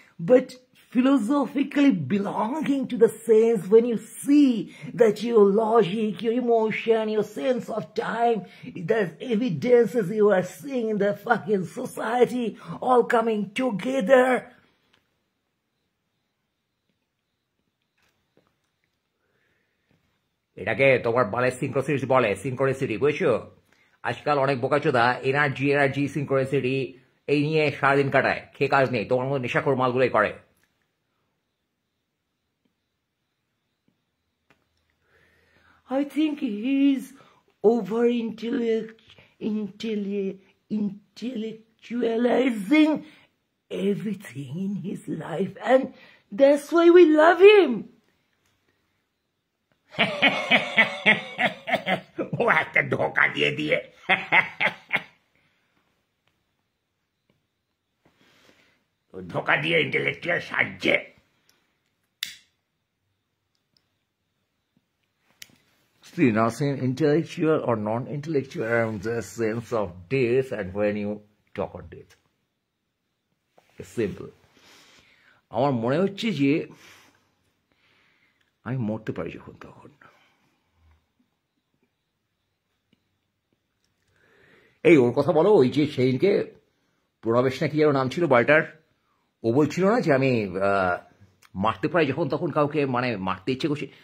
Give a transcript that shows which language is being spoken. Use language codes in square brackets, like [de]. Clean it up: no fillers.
[en] but philosophically belonging to the sense, when you see that your logic, your emotion, your sense of time, the evidences you are seeing in the fucking society all coming together, [bn] এটাকে তোমার বলে সিনক্রোসিটি, বলে সিনক্রোনিসিটি, বুঝছো? আজকাল অনেক বোকাচোদা energy সিনক্রোনিসিটি এই নিয়ে সারাদিন কাটায়, খেয়ে কাজ নেই, তোমার মতো নেশাখোর মালগুলোই করে। [en] I think he's intellectualizing everything in his life, and that's why we love him. [bn] ও একটা ধোকা দিয়ে ধোকা দিয়ে intellectual সাজছে। [en] See, not saying intellectual or non-intellectual, I'm just sense of death, and when you talk on death, it's simple. [bn] আমার মনে হচ্ছে যে আমি মরতে পারি যখন তখন। এই ওর কথা বলো, ওই যে সেইদিনকে প্রণবেশ না কি যেন নাম ছিল বালটার, ও বলছিল না যে আমি মারতে পারি যখন তখন কাউকে, মানে মারতে ইচ্ছে করছে।